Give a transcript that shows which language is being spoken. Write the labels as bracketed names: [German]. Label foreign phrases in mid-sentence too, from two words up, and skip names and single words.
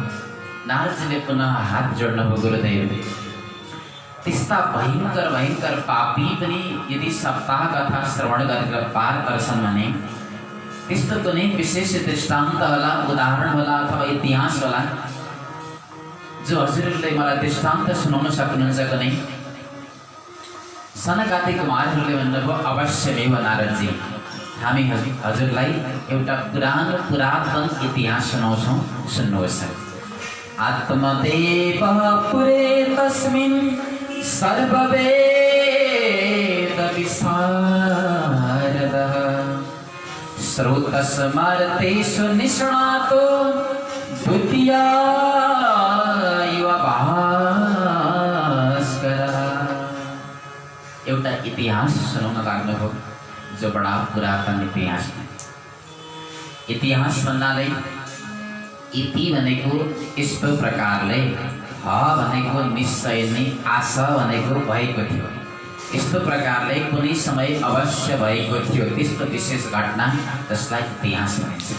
[Nepali] नारदजीले पुनः हात जोड्नुभयो, गुरुदेव, त्यस्ता भयङ्कर भयङ्कर पापी पनि यदि सप्ताह कथा श्रवण गरेर पार गर्छन् भने त्यस्तो कुनै विशेष दृष्टान्त होला, उदाहरण होला अथवा इतिहास होला जो हजुरहरूले मलाई दृष्टान्त सुनाउन सक्नुहुन्छ कुनै? सनकादि कुमारहरूले भन्नुभयो, अवश्यमेव नारदजी, हामी हजुरलाई एउटा पुरातन इतिहास सुनाउँछौँ, सुन्नुहोस्। [Sanskrit] आत्मदेव पुरे तस्मिन् सर्ववेद विशारदः श्रोतस्मर्तेषु निष्णातो द्वितीया इव [Nepali] इतिहास सुनाउन लाग्नुभयो, जो बडा पुरातन इतिहास। इतिहास भन्नाले इति भनेको यस्तो प्रकारले, ह भनेको निश्चय नै, आशा भनेको भएको थियो, यस्तो प्रकारले कुनै समय अवश्य भएको थियो, त्यस्तो विशेष घटना जसलाई इतिहास भनिन्छ।